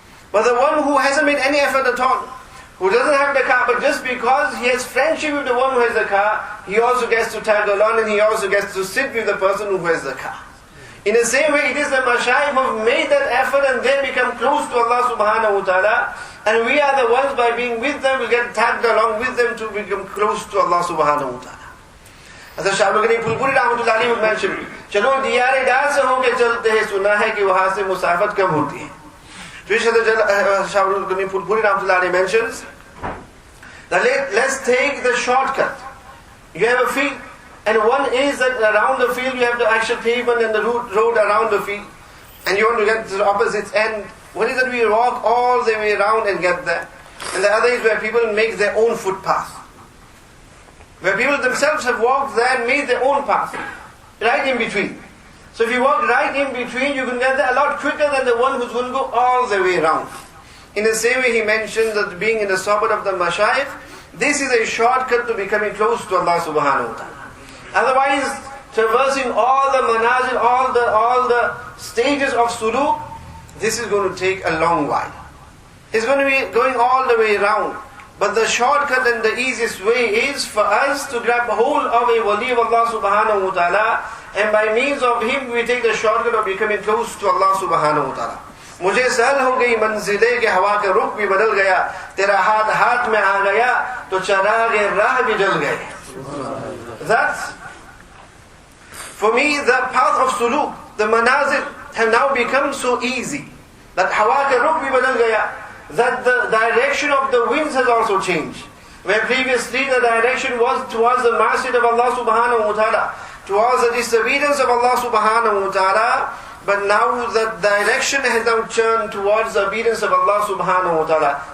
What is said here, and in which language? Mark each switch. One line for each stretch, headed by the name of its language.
English: But the one who hasn't made any effort at all, who doesn't have the car, but just because he has friendship with the one who has the car, he also gets to tag along, and he also gets to sit with the person who has the car. In the same way, it is the mashayikh who have made that effort, and they become close to Allah subhanahu wa ta'ala, and we are the ones, by being with them, will get tagged along with them to become close to Allah subhanahu wa ta'ala. Hadhrat Shah Pulpuri rahmatullah alayhi would mention,
Hindi: चलो दियारे डाल से होके चलते हैं, सुना है कि वहाँ से मुसाफत कम होती है.
English: To which Hadhrat Shah Pulpuri rahmatullah alayhi mentions that let's take the shortcut. You have a field, and one is that around the field you have the actual pavement and the road around the field, and you want to get to the opposite end. One is that we walk all the way around and get there, and the other is where people make their own footpath, where people themselves have walked there and made their own path, right in between. So if you walk right in between, you can get there a lot quicker than the one who's going to go all the way around. In the same way, he mentions that being in the suburb of the mashayikh, this is a shortcut to becoming close to Allah subhanahu wa ta'ala. Otherwise, traversing all the manazil, all the stages of suluk, this is going to take a long while. It's going to be going all the way around. But the shortcut and the easiest way is for us to grab hold of a wali of Allah subhanahu wa ta'ala, and by means of him we take the shortcut of becoming close to Allah subhanahu wa ta'ala.
Hindi: मुझे सहल हो गई मंजिले के हवा का रुख भी बदल गया, तेरा हाथ हाथ में आ गया तो चरागे राह भी जल गए.
English: That's, for me, the path of suluk, the manazil, have now become so easy that
Hindi: hawa ka rukh bhi badal gaya,
English: that the direction of the winds has also changed. Where previously the direction was towards the Masjid of Allah subhanahu wa ta'ala, towards the disobedience of Allah subhanahu wa ta'ala, but now the direction has now turned towards the obedience of Allah subhanahu wa ta'ala.